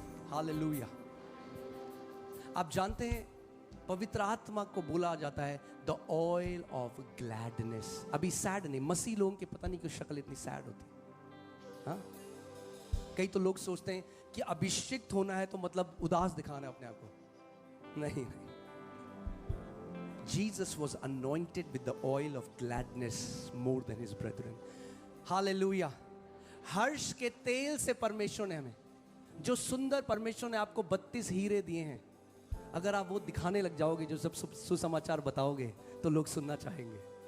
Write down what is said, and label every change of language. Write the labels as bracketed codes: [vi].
[hi] Hallelujah. आप जानते हैं पवित्र आत्मा को बोला जाता है [en] The oil of gladness. [hi] अभी सैड नहीं, मसीह लोगों की पता नहीं क्यों शक्ल इतनी सैड होती। हाँ, कई तो लोग सोचते हैं कि अभिषिक्त होना है तो मतलब उदास दिखाना है अपने आप को। नहीं नहीं, [en] Jesus was anointed with the oil of gladness more than his brethren. Hallelujah. [hi] हर्ष के तेल से परमेश्वर ने हमें, जो सुंदर परमेश्वर ने आपको 32 हीरे दिए हैं, अगर आप वो दिखाने लग जाओगे, जो सब सुसमाचार बताओगे तो लोग सुनना चाहेंगे।